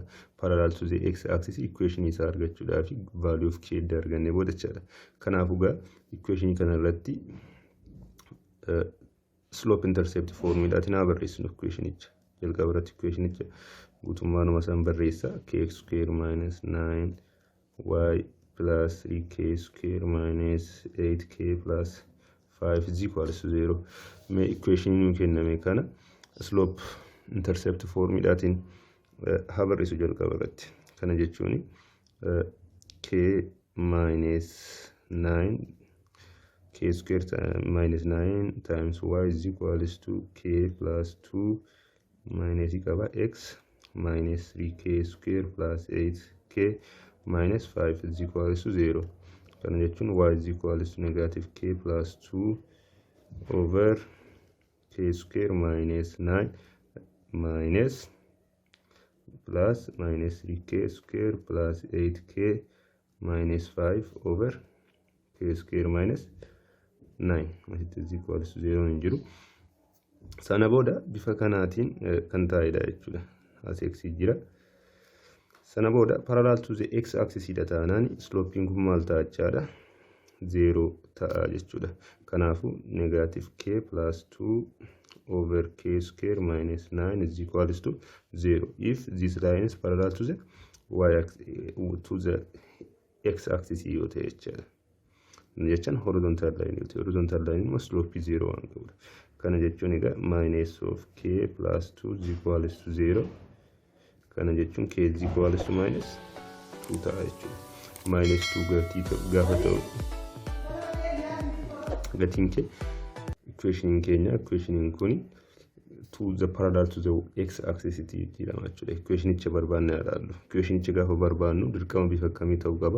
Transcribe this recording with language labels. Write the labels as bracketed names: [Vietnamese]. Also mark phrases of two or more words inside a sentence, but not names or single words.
[English] Parallel to the x axis equation [Oromo] isaa argachuudhaaf [English] value of k [Oromo] edda arganne booda jechuudha. Kanaafuu gaa equation kana irratti [English] slope intercept [Oromo] formiidhaatiin haa barreessinu equationicha. Jalqaba irratti equationicha guutummaanuma isaan barreessa [English] kx square minus 9y plus 3k square minus 8k plus 5 is equals to 0. [Oromo] Mee equation nu kenname kana [English] slope intercept [Oromo] formiidhaatiin haa barreessu jalqaba irratti. Kana jechuun [English] k minus 9 k square minus 9 times y is equals to k plus 2 minus x minus 3k square plus 8k minus 5 is equals to 0. [Oromo] Kana jechuun [English] y is equals to negative k plus 2 over k square minus 9 minus plus minus 3k square plus 8k minus 5 over k square minus 9 is equals to 0 [Oromo] hin jiru. Sana booda bifa kanaatiin kan taa'edha jechuudha. As x jira. Sana booda [English] parallel to the x axis [Oromo] dha taanaan sloping kun maal ta'a jechaadha 0 ta'a jechuudha. [English] Kanaafuu negative k plus 2 over k square minus 9 is equals to 0 if this line is parallel to the x axis [Oromo] yoo ta'e jechaadha. Jechaan [English] horizontal line [Oromo] yoo ta'e [English] horizontal line [Oromo] immoo slope 0 waan qabudha. Kana jechuun egaa [English] minus of k plus 2 is equals to 0. [Oromo] Kana jechuun [English] k is equals to minus 2 [Oromo] ta'a jechuudha. Minus 2 gatii gaafa ta'u gatiin kee equation keenya equation kun [English] to the parallel to the x axis [Oromo] jedhama jechuudha. Equation icha barbaanne ilaallu. Equation icha gaafa barbaannu dirqama bifa akkamii ta'uu qaba?